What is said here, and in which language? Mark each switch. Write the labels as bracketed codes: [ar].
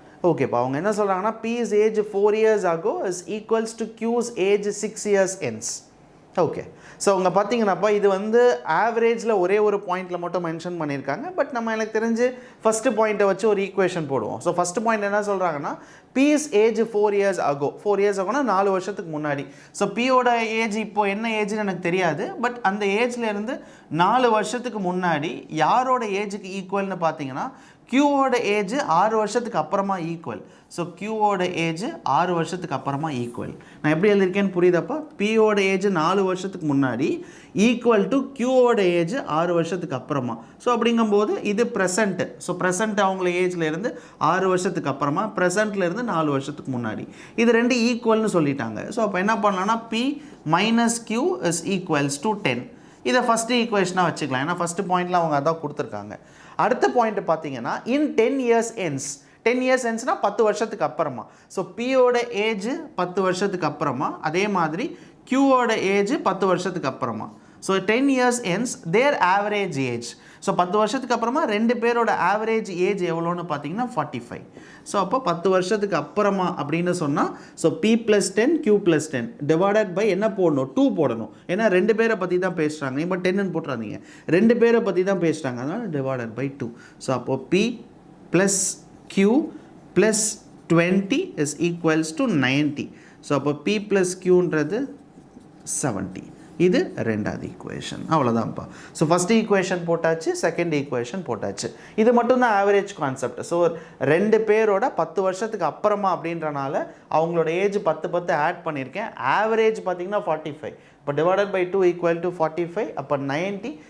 [ta] ஓகேப்பா, அவங்க என்ன சொல்கிறாங்கன்னா [en] P's age 4 years ago is equals to Q's age 6 years hence. [ta] Okay, so அவங்க பார்த்தீங்கன்னாப்பா இது வந்து ஆவரேஜில் ஒரே ஒரு பாயிண்டில் மட்டும் மென்ஷன் பண்ணியிருக்காங்க. பட் நம்ம எனக்கு தெரிஞ்சு ஃபஸ்ட்டு பாயிண்ட்டை வச்சு ஒரு ஈக்குவேஷன் போடுவோம். ஸோ ஃபஸ்ட்டு பாயிண்ட் என்ன சொல்கிறாங்கன்னா P's age 4 years ago, 4 years ஆகுனா 4 வருஷத்துக்கு முன்னாடி. ஸோ Pயோட ஏஜ் இப்போ என்ன ஏஜ்னு எனக்கு தெரியாது, பட் அந்த ஏஜ்லேருந்து 4 வருஷத்துக்கு முன்னாடி யாரோட ஏஜுக்கு ஈக்குவல்னு பார்த்தீங்கன்னா Qவோட ஏஜ் 6 வருஷத்துக்கு அப்புறமா ஈக்குவல். ஸோ Qவோட ஏஜ் 6 வருஷத்துக்கு அப்புறமா ஈக்குவல். நான் எப்படி எழுதியிருக்கேன்னு புரியுதாப்பா? Pயோட ஏஜ் 4 வருஷத்துக்கு முன்னாடி ஈக்குவல் டு Qவோட ஏஜ் 6 வருஷத்துக்கு அப்புறமா. ஸோ அப்படிங்கும்போது இது ப்ரெசண்ட்டு. ஸோ ப்ரெசண்ட் அவங்கள ஏஜ்லேருந்து 6 வருஷத்துக்கு அப்புறமா, ப்ரெசண்ட்லேருந்து 4 வருஷத்துக்கு முன்னாடி, இது ரெண்டு ஈக்குவல்னு சொல்லிட்டாங்க. ஸோ அப்போ என்ன பண்ணலாம்னா [en] P minus Q is equals to 10. [ta] இதை ஃபஸ்ட்டு ஈக்குவேஷனாக வச்சுக்கலாம், ஏன்னா ஃபஸ்ட்டு பாயிண்டில் அவங்க அதான் கொடுத்துருக்காங்க. அடுத்த பாயிண்ட் பார்த்தீங்கன்னா இன் 10 years ends, 10 years ensனா 10 வருஷத்துக்கு அப்புறமா. ஸோ Pயோட ஏஜ் 10 வருஷத்துக்கு அப்புறமா, அதே மாதிரி Qவோட ஏஜ் 10 வருஷத்துக்கு அப்புறமா. [en] So 10 years ends their average age. [ta] So 10 வருஷத்துக்கு அப்புறமா ரெண்டு பேரோட ஆவரேஜ் ஏஜ் எவ்வளோன்னு பார்த்தீங்கன்னா 45. ஸோ அப்போ 10 வருஷத்துக்கு அப்புறமா அப்படின்னு சொன்னால் so P + 10 Q + 10 divided by என்ன போடணும்? 2 போடணும். ஏன்னா ரெண்டு பேரை பற்றி தான் பேசுகிறாங்க, இப்போ 10ன்னு போட்டுறாதீங்க, ரெண்டு பேரை பற்றி தான் பேசுகிறாங்க, அதனால் டிவைடட் பை 2. ஸோ அப்போது P + Q + 20 [en] is equals to 90. [ta] So அப்போ P + Qன்றது 70. இது ரெண்டாவது ஈக்குவேஷன். அவ்வளோதான்ப்பா. ஸோ ஃபஸ்ட் ஈக்குவேஷன் போட்டாச்சு, செகண்ட் ஈக்குவேஷன் போட்டாச்சு. இது மட்டும்தான் ஆவரேஜ் கான்செப்ட். ஸோ 2 பேரோட 10 வருஷத்துக்கு அப்புறமா அப்படின்றனால அவங்களோட ஏஜ் 10 ஆட் பண்ணியிருக்கேன். ஆவரேஜ் பார்த்தீங்கன்னா 45. இப்போ டிவைடட் பை 2 ஈக்குவல் டு 45. அப்போ 90.